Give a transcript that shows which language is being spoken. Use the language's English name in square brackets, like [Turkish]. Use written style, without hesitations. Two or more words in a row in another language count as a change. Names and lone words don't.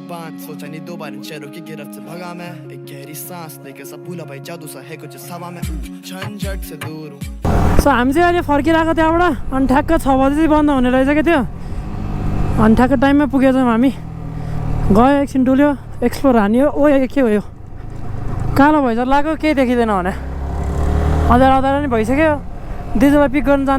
[Hindi] मत सोचा नहीं दो बार इन शहरों की गिरफ्त से भगा मैं एक गहरी सांस लेके सब भूला भाई जादू सा है कुछ हवा में झंझट से दूर हूँ [Nepali] सो हामी चाहिँ अहिले फर्किरहेको त्यहाँबाट अनि ठ्याक्क 6 बजी चाहिँ बन्द हुने रहेछ क्या त्यो अनि ठ्याक्क टाइममा पुगेछौँ हामी गयो एकछिन डुल्यो एक्सप्लोर हान्यो ओ के हो यो कालो भैँचर लाग्यो केही देखिँदैन भने अँध्यारो अँध्यारो नि भइसक्यो दिदीलाई पिक गर्न जान्थेँ